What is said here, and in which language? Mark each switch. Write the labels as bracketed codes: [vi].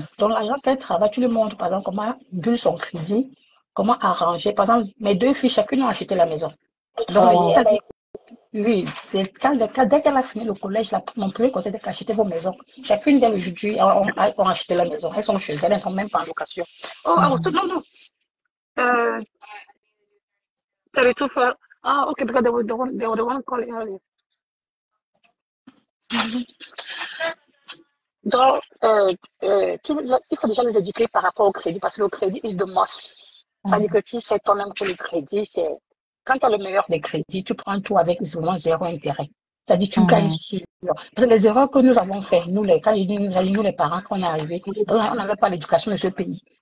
[fr] Donc, l'argent qu'elle travaille, tu lui montres, par exemple, comment bulle son crédit, comment arranger. Par exemple, mes 2 filles, chacune a acheté la maison. Donc, oui, dès qu'elle a fini le collège, mon premier conseil, c'est d'acheter vos maisons. Chacune d'elles aujourd'hui ont acheté la maison. Elles sont chez elles, elles ne sont même pas en location. Oh, non. T'avais tout fait. [en] Ah, ok, because they were the one calling earlier. [fr] Donc, il faut déjà les éduquer par rapport au crédit, parce que le crédit [en] is the must. [fr] Ça veut dire que tu fais toi-même que le crédit, c'est quand tu as le meilleur des crédits, tu prends tout avec vraiment 0 intérêt. C'est-à-dire tu gagnes sur. Parce que les erreurs que nous avons faites, nous les parents, quand on est arrivés, on n'avait pas l'éducation de ce pays.